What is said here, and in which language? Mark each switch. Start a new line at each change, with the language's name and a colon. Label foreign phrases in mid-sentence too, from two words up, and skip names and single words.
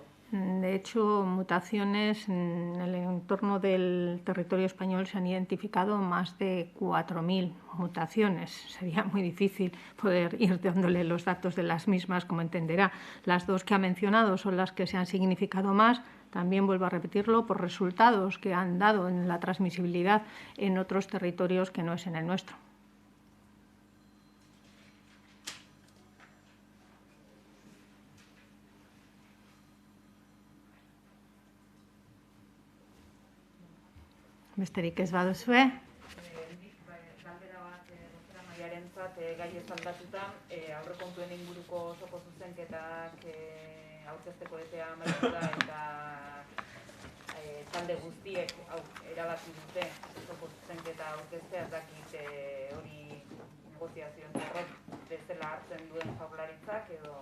Spanish: De hecho, mutaciones en el entorno del territorio español se han identificado más de 4.000 mutaciones. Sería muy difícil poder ir dándole los datos de las mismas, como entenderá. Las 2 que ha mencionado son las que se han significado más. También vuelvo a repetirlo, por resultados que han dado en la transmisibilidad en otros territorios que no es en el nuestro.
Basque: Besterik ez baduzue. Galdera bat Rosera Maiarentzat gai ezaldatuta, aurrekontuen inguruko osoko zuzenketak aurkezteko epea amaituta eta talde guztiek erabaki dute osoko zuzenketa aurkeztea, ez dakit hori negoziazioen zerrek bezala hartzen duen Jaurlaritzak edo...